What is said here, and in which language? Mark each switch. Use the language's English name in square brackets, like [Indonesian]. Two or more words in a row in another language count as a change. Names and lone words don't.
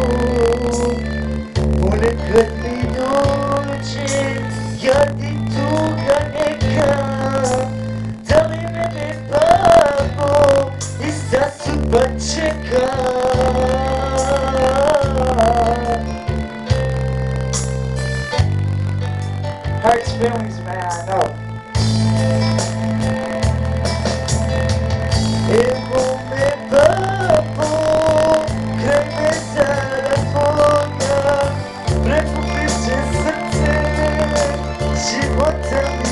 [Bosnian] Ponekad mi dođe, jad i tuga neka, da li mene babo, ista sudba čeka. [English] Hurts feelings, man, I know. [Bosnian] Evo me babo, kraj mezara tvoga, prepukrit će srce, života